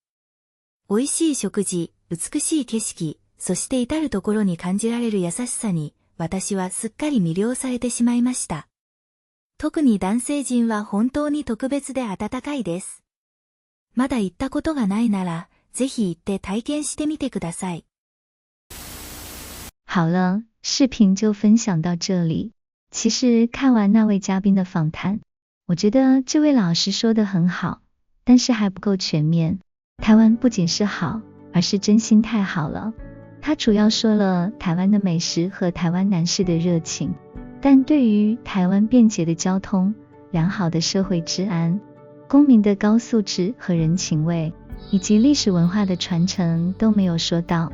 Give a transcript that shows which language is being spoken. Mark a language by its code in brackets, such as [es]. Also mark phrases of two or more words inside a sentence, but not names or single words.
[ja] 美味しい食事、美しい景色、そして至るところに感じられる優しさに、私はすっかり魅了されてしまいました。特に男性陣は本当に特別で温かいです。まだ行ったことがないなら、ぜひ行って体験してみてください。 [zh] 好了，视频就分享到这里。其实看完那位嘉宾的访谈，我觉得这位老师说得很好，但是还不够全面。台湾不仅是好，而是真心太好了。他主要说了台湾的美食和台湾男士的热情，但对于台湾便捷的交通、良好的社会治安、公民的高素质和人情味，以及历史文化的传承都没有说到。